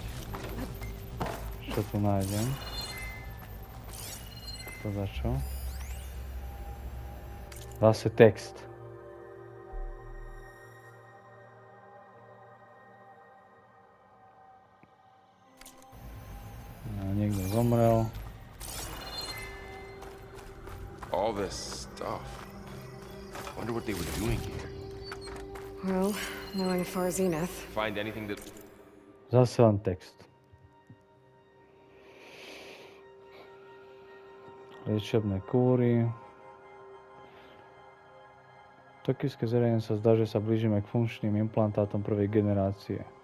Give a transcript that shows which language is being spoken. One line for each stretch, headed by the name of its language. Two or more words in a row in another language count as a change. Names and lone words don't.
Slovak: Čo tu nájdem. To za čo? Zase text. Niekto zomrel.
English: All this stuff. Wonder what they were doing here. Well, knowing Far Zenith, Find anything that...
Slovak: Zase len text. Liečebné kúry. Tokijské zariadenie sa zdá, že sa blížime k funkčným implantátom prvej generácie.